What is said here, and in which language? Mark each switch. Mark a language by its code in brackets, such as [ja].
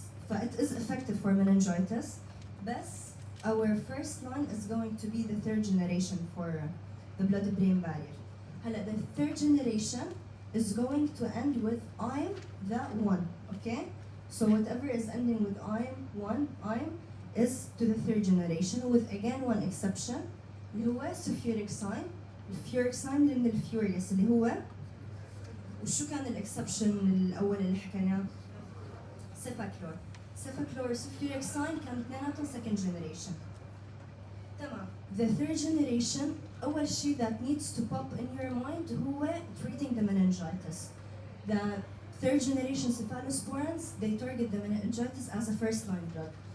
[en] It is effective for meningitis. But our first line is going to be the third generation for the blood-brain barrier. The third generation is going to end with I'm that one, okay? So whatever is ending with I'm is to the third generation with again one exception [ar] اللي هو [en] cefurexime. [ar] الفurexime من الfurious اللي هو وشو كان الاكسبشن الأول اللي حكيناه؟ cefaclor. cefaclor cefurexime كانوا اثنيناتهم second generation. تمام. [en] The third generation [ar] أول شيء [en] that needs to pop in your mind هو treating the meningitis. The third generation cephalosporins they target the meningitis as a first line drug.